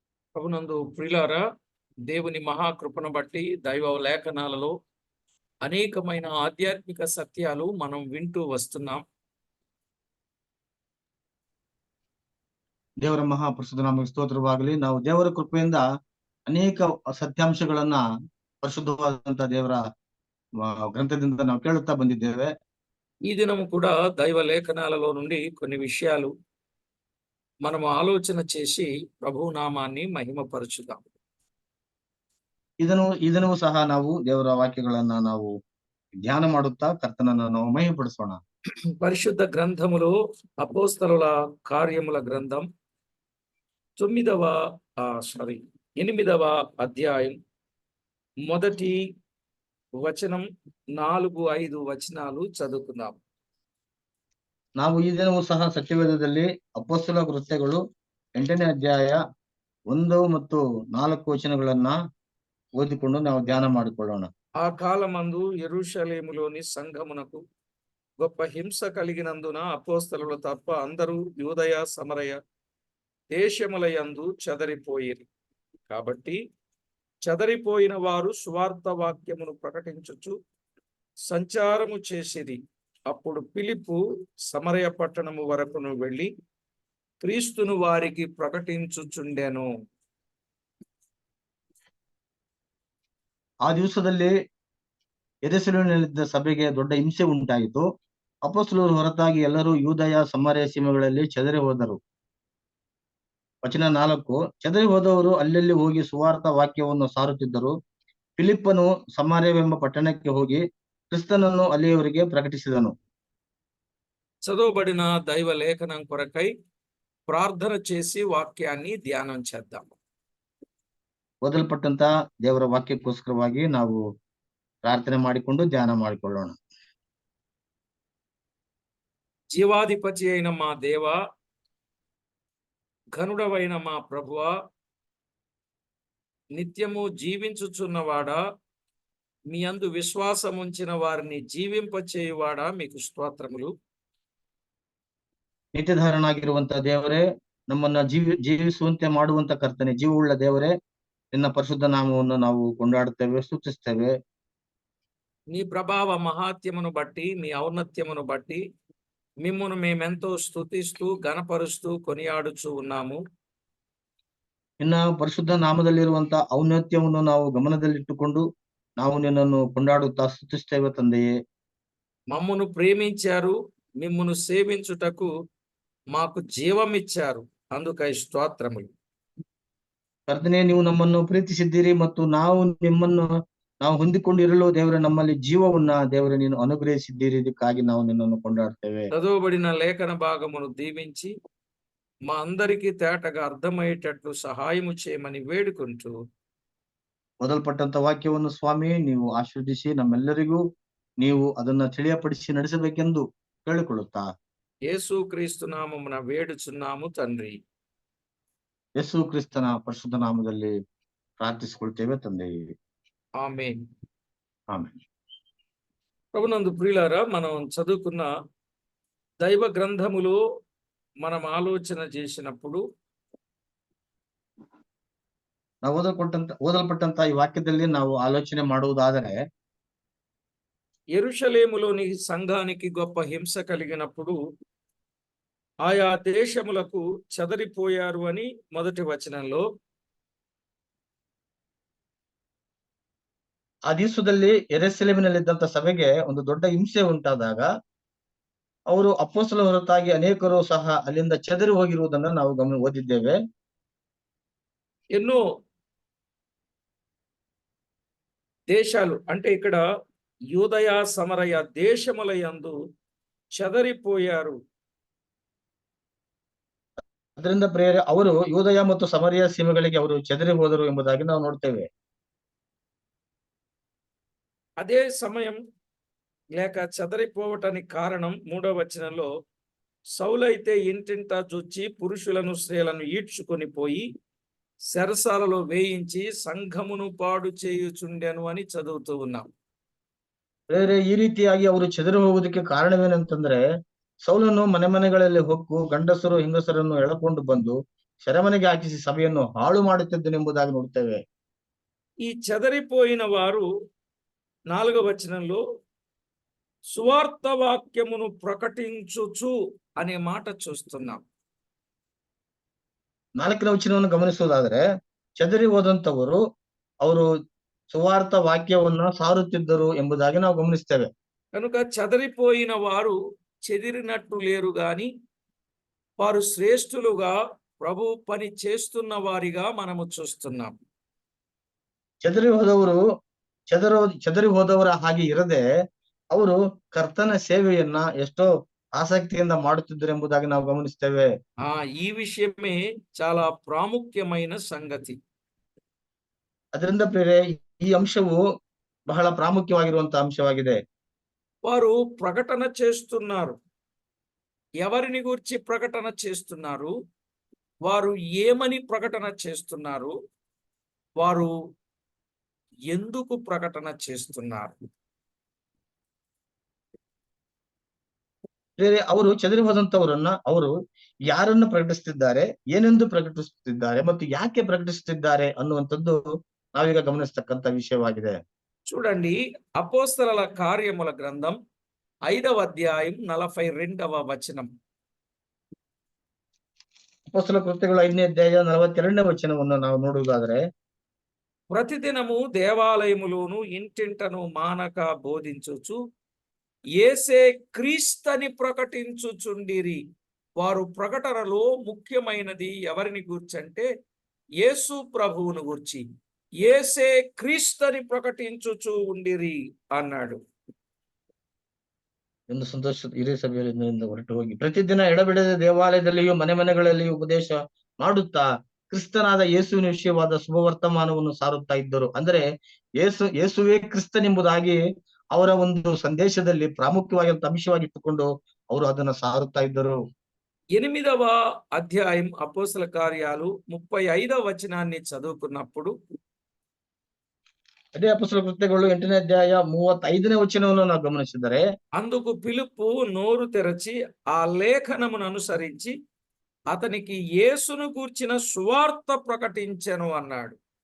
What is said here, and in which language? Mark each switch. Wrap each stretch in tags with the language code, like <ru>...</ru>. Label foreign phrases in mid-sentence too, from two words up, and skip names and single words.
<te>ప్రభునందు ప్రియులారా, దేవుని మహాకృపను బట్టి దైవ లేఖనాలలో అనేకమైన ఆధ్యాత్మిక సత్యాలు మనం వింటూ వస్తున్నాం.</te> <kn>ದೇವರ ಮಹಾಪರಿಶುದ್ಧ ನಾಮಕ್ಕೆ ಸ್ತೋತ್ರವಾಗಲಿ. ನಾವು ದೇವರ ಕೃಪೆಯಿಂದ ಅನೇಕ ಸತ್ಯಾಂಶಗಳನ್ನ ಪರಿಶುದ್ಧವಾದಂತಹ ದೇವರ ಗ್ರಂಥದಿಂದ ನಾವು ಕೇಳುತ್ತಾ ಬಂದಿದ್ದೇವೆ.</kn> <te>ఈ దినము కూడా దైవ లేఖనాలలో నుండి కొన్ని విషయాలు మనం ఆలోచన చేసి ప్రభు నామాన్ని మహిమపరచుదాం.</te> <kn>ಇದನ್ನು ಸಹ ನಾವು ದೇವರ ವಾಕ್ಯಗಳನ್ನ ನಾವು ಧ್ಯಾನ ಮಾಡುತ್ತಾ ಕರ್ತನನ್ನ ನಾವು ಮಹಿಮೆಪಡಿಸೋಣ.</kn> <te>పరిశుద్ధ గ్రంథములో అపోస్తలుల కార్యముల గ్రంథం 8వ అధ్యాయం మొదటి వచనం 4-5 వచనాలు చదువుకుందాం.</te> <kn>ನಾವು ಈ ದಿನವೂ ಸಹ ಸತ್ಯವೇದದಲ್ಲಿ ಅಪೊಸ್ತಲ ಕೃತ್ಯಗಳು 8ನೇ ಅಧ್ಯಾಯ 1 ಮತ್ತು 4 ವಚನಗಳನ್ನ ಓದಿಕೊಂಡು ನಾವು ಧ್ಯಾನ ಮಾಡಿಕೊಳ್ಳೋಣ.</kn> <te>ఆ కాలమందు యెరూషలేములోని సంఘమునకు గొప్ప హింస కలిగినందున అపోస్తలులు తప్ప అందరూ యూదయ సమరయ దేశములయందు చెదరిపోయిరి. కాబట్టి చెదరిపోయిన వారు సువార్త వాక్యమును ప్రకటించుచు సంచారము చేసిరి. అప్పుడు ఫిలిప్పు సమరయ పట్టణము వరకును వెళ్ళి క్రీస్తును వారికి ప్రకటించుచుండెను.</te> <kn>ಆ ದಿವಸದಲ್ಲಿ ಯೆರೂಸಲೇಮಿನಲ್ಲಿದ್ದ ಸಭೆಗೆ ದೊಡ್ಡ ಹಿಂಸೆ ಉಂಟಾಯಿತು. ಅಪೊಸ್ತಲರು ಹೊರತಾಗಿ ಎಲ್ಲರೂ ಯೂದಯ ಸಮಾರ್ಯ ಸೀಮೆಗಳಲ್ಲಿ ಚೆದರಿ ಹೋದರು. ವಚನ 4, ಚೆದರಿ ಹೋದವರು ಅಲ್ಲೆಲ್ಲಿ ಹೋಗಿ ಸುವಾರ್ತ ವಾಕ್ಯವನ್ನು ಸಾರುತ್ತಿದ್ದರು. ಫಿಲಿಪ್ಪನು ಸಮಾರ್ಯವೆಂಬ పట్టణಕ್ಕೆ ಹೋಗಿ క్రిస్తునನ್ನು అಲ್ಲಿಯವರಿಗೆ ప్రకటిಸಿದನು.</kn> <te>చదవబడిన దైవ లేఖనం కొరకై ప్రార్థన చేసి వాక్యాన్ని ధ్యానం చేద్దాం.</te> <kn>ಓದಲ್ಪಟ್ಟಂತ ದೇವರ ವಾಕ್ಯಕ್ಕೋಸ್ಕರವಾಗಿ ನಾವು ಪ್ರಾರ್ಥನೆ ಮಾಡಿಕೊಂಡು ಧ್ಯಾನ ಮಾಡಿಕೊಳ್ಳೋಣ.</kn> <te>జీవాధిపతి అయిన మా దేవ, ఘనుడవైన మా ప్రభువ, నిత్యము జీవించుచున్నవాడా, మీ అందు విశ్వాసం ఉంచిన వారిని జీవింపచేయువాడా, మీకు స్తోత్రములు.</te> <kn>ನಿತ್ಯಧಾರನಾಗಿರುವಂತ ದೇವರೇ, ನಮ್ಮನ್ನ ಜೀವಿಸುವಂತೆ ಮಾಡುವಂತ ಕರ್ತನೆ, ಜೀವವುಳ್ಳ ದೇವರೇ, ನಿನ್ನ ಪರಿಶುದ್ಧ ನಾಮವನ್ನು ನಾವು ಕೊಂಡಾಡುತ್ತೇವೆ, ಸ್ತುತಿಸ್ತೇವೆ.</kn> <te>నీ ప్రభావ మహాత్యమును బట్టి, నీ ఔన్నత్యమును బట్టి మిమ్మును మేమెంతో స్తుతిస్తూ ఘనపరుస్తూ కొనియాడుచూ ఉన్నాము.</te> <kn>ನಿನ್ನ ಪರಿಶುದ್ಧ ನಾಮದಲ್ಲಿರುವಂತ ಔನ್ನತ್ಯವನ್ನು ನಾವು ಗಮನದಲ್ಲಿಟ್ಟುಕೊಂಡು ನಾವು ನಿನ್ನನ್ನು ಕೊಂಡಾಡುತ್ತಾ ಸ್ತುತಿಸ್ತೇವೆ ತಂದೆಯೇ.</kn> <te>మమ్మును ప్రేమించారు, మిమ్మును సేవించుటకు మాకు జీవమిచ్చారు, అందుకై స్తోత్రములు.</te> <kn>ಕರ್ತನೆ, ನೀವು ನಮ್ಮನ್ನು ಪ್ರೀತಿಸಿದ್ದೀರಿ ಮತ್ತು ನಾವು ಹೊಂದಿಕೊಂಡಿರಲು ದೇವರ ನಮ್ಮಲ್ಲಿ ಜೀವವನ್ನ ದೇವರ ನೀನು ಅನುಗ್ರಹಿಸಿದ್ದೀರಿ. ಇದಕ್ಕಾಗಿ ನಾವು ನಿನ್ನನ್ನು ಕೊಂಡಾಡ್ತೇವೆ.</kn> <te>చదవబడిన లేఖన భాగమును దీవించి మా అందరికీ తేటగా అర్థమయ్యేటట్లు సహాయము చేయమని వేడుకుంటూ,</te> <kn>ಓದಲ್ಪಟ್ಟಂತ ವಾಕ್ಯವನ್ನು ಸ್ವಾಮಿ ನೀವು ಆಶೀರ್ವದಿಸಿ ನಮ್ಮೆಲ್ಲರಿಗೂ ನೀವು ಅದನ್ನ ತಿಳಿಯಪಡಿಸಿ ನಡೆಸಬೇಕೆಂದು ಕೇಳಿಕೊಳ್ಳುತ್ತಾ</kn> <te>యేసు క్రీస్తు నామమున వేడుచున్నాము తండ్రి.</te> <kn>ಯೇಸು ಕ್ರಿಸ್ತನ ಪರಿಶುದ್ಧ ನಾಮದಲ್ಲಿ ಪ್ರಾರ್ಥಿಸಿಕೊಳ್ತೇವೆ ತಂದೆಯೇ.</kn> <te>ఆమేన్.</te> <kn>ಆಮೆನ್.</kn> <te>ప్రభునందు ప్రియులారా, మనం చదువుకున్న దైవ గ్రంథములో మనం ఆలోచన చేసినప్పుడు</te> <kn>ನಾವು ಓದಲ್ಪಟ್ಟಂತ ಈ ವಾಕ್ಯದಲ್ಲಿ ನಾವು ಆಲೋಚನೆ ಮಾಡುವುದಾದರೆ,</kn> <te>యెరూషలేములోని సంఘానికి గొప్ప హింస కలిగినప్పుడు ఆయా దేశములకు చెదరిపోయారు అని మొదటి వచనంలో,</te> <kn>ಆ ದಿವಸದಲ್ಲಿ ಯೆರೂಸಲೇಮಿನಲ್ಲಿದ್ದಂತ ಸಭೆಗೆ ಒಂದು ದೊಡ್ಡ ಹಿಂಸೆ ಉಂಟಾದಾಗ ಅವರು ಅಪೊಸ್ತಲರ ಹೊರತಾಗಿ ಅನೇಕರು ಸಹ ಅಲ್ಲಿಂದ ಚೆದರಿ ಹೋಗಿರುವುದನ್ನು ನಾವು ಓದಿದ್ದೇವೆ.</kn> <te>ఎన్నో దేశాలు అంటే ఇక్కడ యూదయ సమరయ దేశముల యందు చెదరిపోయారు.</te> <kn>ಅದರಿಂದ ಪ್ರಿಯರೇ, ಅವರು ಯೂದಯ ಮತ್ತು ಸಮರಿಯ ಸೀಮೆಗಳಿಗೆ ಅವರು ಚೆದರಿ ಹೋದರು ಎಂಬುದಾಗಿ ನಾವು ನೋಡ್ತೇವೆ.</kn> <te>అదే సమయం లేక చెదరిపోవటానికి కారణం 3వ వచనంలో, సౌలైతే ఇంటింటా చొచ్చి పురుషులను స్త్రీలను ఈడ్చుకొని పోయి చెరసాలలో వేయించి సంఘమును పాడు చేయుచుండెను అని చదువుతూ ఉన్నాం.</te> <kn>ಬೇರೆ ಈ ರೀತಿಯಾಗಿ ಅವರು ಚೆದರಿ ಹೋಗುವುದಕ್ಕೆ ಕಾರಣವೇನಂತಂದ್ರೆ, ಸೌಲನು ಮನೆಗಳಲ್ಲಿ ಹೊಕ್ಕು ಗಂಡಸರು ಹೆಂಗಸರನ್ನು ಎಳಕೊಂಡು ಬಂದು ಸೆರೆಮನೆಗೆ ಹಾಕಿಸಿ ಸಭೆಯನ್ನು ಹಾಳು ಮಾಡುತ್ತಿದ್ದನು ಎಂಬುದಾಗಿ ನೋಡುತ್ತೇವೆ.</kn> <te>ఈ చెదరిపోయిన వారు 4వ వచనంలో సువార్త వాక్యమును ప్రకటించుచు అనే మాట చూస్తున్నాం.</te> <kn>4ನೇ ವಚನವನ್ನು ಗಮನಿಸುವುದಾದ್ರೆ, ಚದರಿ ಹೋದಂತವರು ಅವರು ಸುವಾರ್ಥ ವಾಕ್ಯವನ್ನ ಸಾರುತ್ತಿದ್ದರು ಎಂಬುದಾಗಿ ನಾವು ಗಮನಿಸ್ತೇವೆ.</kn> <te>కనుక చెదరిపోయిన వారు చెదిరినట్టు లేరు గాని వారు శ్రేష్ఠులుగా ప్రభు పని చేస్తున్న వారిగా మనము చూస్తున్నాం.</te> <kn>ಚದರಿ ಹೋದವರ ಹಾಗೆ ಇರದೆ ಅವರು ಕರ್ತನ ಸೇವೆಯನ್ನ ಎಷ್ಟೋ ಆಸಕ್ತಿಯಿಂದ ಮಾಡುತ್ತಿದ್ದರು ಎಂಬುದಾಗಿ ನಾವು ಗಮನಿಸ್ತೇವೆ.</kn> <te>ఈ విషయమే చాలా ప్రాముఖ్యమైన సంగతి.</te> <kn>ಅದರಿಂದ ಪ್ರಿಯರೇ, ಈ ಅಂಶವು ಬಹಳ ಪ್ರಾಮುಖ್ಯವಾಗಿರುವಂತಹ ಅಂಶವಾಗಿದೆ.</kn> <te>వారు ప్రకటన చేస్తున్నారు. ఎవరిని గురించి ప్రకటన చేస్తున్నారు? వారు ఏమని ప్రకటన చేస్తున్నారు? వారు ఎందుకు ప్రకటన చేస్తున్నారు?</te> <kn>ಅವರು ಚದರಿ ಹೋದಂತವರನ್ನ ಅವರು ಯಾರನ್ನು ಪ್ರಕಟಿಸುತ್ತಿದ್ದಾರೆ, ಏನೆಂದು ಪ್ರಕಟಿಸುತ್ತಿದ್ದಾರೆ ಮತ್ತು ಯಾಕೆ ಪ್ರಕಟಿಸುತ್ತಿದ್ದಾರೆ ಅನ್ನುವಂಥದ್ದು ನಾವೀಗ ಗಮನಿಸ್ತಕ್ಕಂತ ವಿಷಯವಾಗಿದೆ.</kn> <te>చూడండి, అపోస్తలుల కార్యముల గ్రంథం 5వ అధ్యాయం 42వ వచనం.</te> <kn>ಅಪೊಸ್ತಲ ಕೃತ್ಯಗಳು 5ನೇ ಅಧ್ಯಾಯ 42ನೇ ವಚನವನ್ನು ನಾವು ನೋಡುವುದಾದ್ರೆ,</kn> <te>ప్రతిదినము దేవాలయములోను ఇంటింటను మానక బోధించుచు యేసే క్రీస్తని ప్రకటించుచుండిరి. వారు ప్రకటనలో ముఖ్యమైనది ఎవరిని గూర్చంటే యేసు ప్రభువును గూర్చి యేసే క్రీస్తని ప్రకటించుచు ఉండిరి అన్నాడు.</te> <kn>ಒಂದು ಸಂತೋಷ ಹಿರಿಯ ಸಭೆಯಿಂದ ಹೊರಟು ಹೋಗಿ ಪ್ರತಿದಿನ ಎಡಬಿಡದೆ ದೇವಾಲಯದಲ್ಲಿಯೂ ಮನೆ ಮನೆಗಳಲ್ಲಿಯೂ ಉಪದೇಶ ಮಾಡುತ್ತಾ ಕ್ರಿಸ್ತನಾದ ಯೇಸುವಿನ ವಿಷಯವಾದ ಶುಭವರ್ತಮಾನವನ್ನು ಸಾರುತ್ತಾ ಇದ್ದರು. ಅಂದ್ರೆ ಯೇಸುವೇ ಕ್ರಿಸ್ತನೆಂಬುದಾಗಿ ಅವರ ಒಂದು ಸಂದೇಶದಲ್ಲಿ ಪ್ರಾಮುಖ್ಯವಾಗಿರುವಂತ ಅಂಶವಾಗಿ ಇಟ್ಟುಕೊಂಡು ಅವರು ಅದನ್ನ ಸಾರುತ್ತಾ ಇದ್ದರು.</kn> <te>8వ అధ్యాయం అపోస్తల కార్యాలు 35వ వచనాన్ని చదువుకున్నప్పుడు,</te> <kn>ಅದೇ ಅಪೊಸ್ತಲ ಕೃತ್ಯಗಳು 8ನೇ ಅಧ್ಯಾಯ 35ನೇ ವಚನವನ್ನು ನಾವು ಗಮನಿಸಿದರೆ,</kn> <te>అందుకు పిలుపు నోరు తెరచి ఆ లేఖనమును అనుసరించి అతనికి యేసును గూర్చిన సువార్త ప్రకటించెను అన్నాడు.</te>